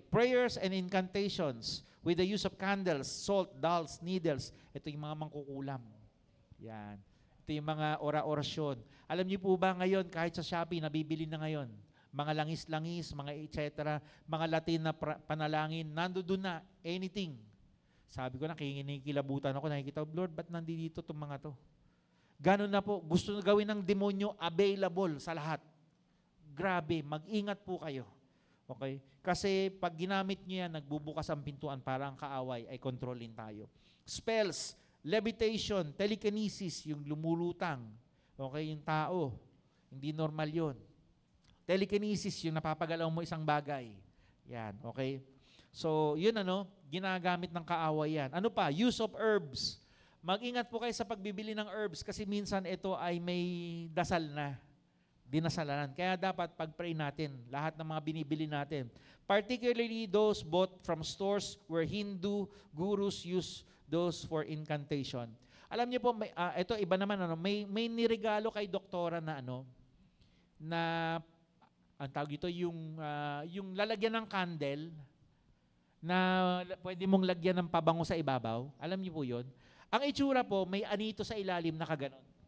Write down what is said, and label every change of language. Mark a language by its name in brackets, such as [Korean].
[English] Prayers and incantations with the use of candles, salt, dolls, needles. [Filipino] Ito yung mga mangkukulam. Yan. Ito yung mga ora-orasyon. Alam niyo po ba ngayon, kahit sa Shopee, nabibili na ngayon, mga langis-langis, mga etc., mga Latin na panalangin, nandoon na, anything. Sabi ko na, kinikilabutan ako, nakikita, Lord, ba't nandito itong mga to? Ganun na po, gusto na gawin ng demonyo, available sa lahat. Grabe, mag-ingat po kayo. Okay? Kasi pag ginamit niyo yan, nagbubukas ang pintuan para ang kaaway ay kontrolin tayo. Spells, levitation, telekinesis, yung lumulutang. Okay, yung tao. Hindi normal yun. Telekinesis, yung napapagalaw mo isang bagay. Yan, okay? So, yun ginagamit ng kaaway yan. Ano pa? Use of herbs. Mag-ingat po kayo sa pagbibili ng herbs kasi minsan ito ay may dasal na. Dinasalanan. Kaya dapat pag-pray natin, lahat ng mga binibili natin. [English] Particularly those bought from stores where Hindu gurus use those for incantation. [Filipino] Alam niyo po, ito iba naman, may niregalo kay doktora na na, ang tawag ito, yung lalagyan ng candle, na pwede mong lagyan ng pabango sa ibabaw. Alam niyo po yun? Ang itsura po, may anito sa ilalim na kaganon.